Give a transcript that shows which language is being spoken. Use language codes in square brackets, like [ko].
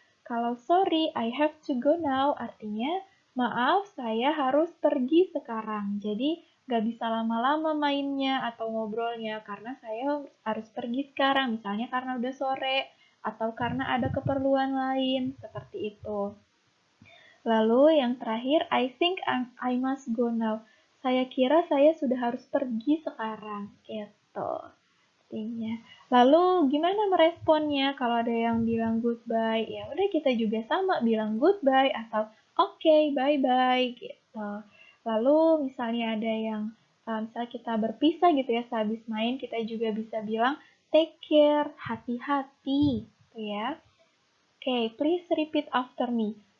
[id] Kalau [en] sorry, I have to go now [id] artinya maaf saya harus pergi sekarang. Jadi gak bisa lama-lama mainnya atau ngobrolnya karena saya harus pergi sekarang. Misalnya karena udah sore atau karena ada keperluan lain seperti itu. Lalu yang terakhir, [en] I think I must go now. [id] Saya kira saya sudah harus pergi sekarang gitu. Lalu gimana meresponnya kalau ada yang bilang goodbye? Ya udah kita juga sama bilang goodbye atau [en] okay, bye-bye [id] gitu. Lalu misalnya ada yang misalnya kita berpisah gitu ya sehabis main, kita juga bisa bilang [en] take care, [id] hati-hati gitu ya. [en] Okay, please repeat after me.